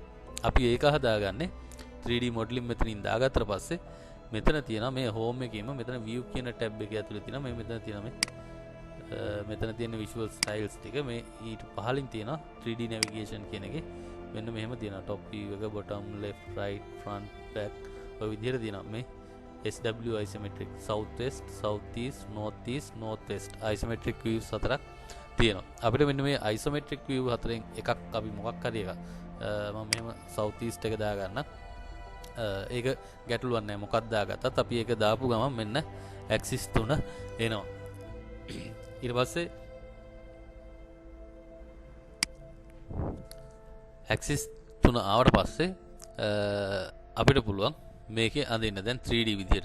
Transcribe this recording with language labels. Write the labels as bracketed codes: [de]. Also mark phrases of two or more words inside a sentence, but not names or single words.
[si] අපි ඒක හදාගන්නේ 3D modeling මෙතනින් දාගත්තට පස්සේ මෙතන තියෙනවා මේ home එකේම මෙතන view කියන tab එක ඇතුලේ තියෙනවා මේ මෙතන තියෙනවා මේ මෙතන තියෙන [en] visual styles [si] ටික මේ ඊට පහලින් තියෙනවා 3D navigation කියන එකේ මෙන්න මෙහෙම තියෙනවා [en] top view [si] එක [en] bottom left right front back [si] ඔය විදිහට තියෙනවා මේ [en] SW isometric south west south east north east north west isometric views [si] හතරක් තියෙනවා. අපිට මෙන්න මේ [en] isometric view [si] හතරෙන් එකක් අපි මොකක් හරි එකක් මම මෙහෙම [en] south east [si] එක දාගන්න. ඒක ගැටලුවක් නැහැ මොකක්ද දාගත්තත් අපි ඒක දාපු ගමන් මෙන්න axis 3 එනවා. ඊට පස්සේ axis 3 ආවට පස්සේ අපිට පුළුවන් මේකේ අඳින්න දැන් 3D විදියට.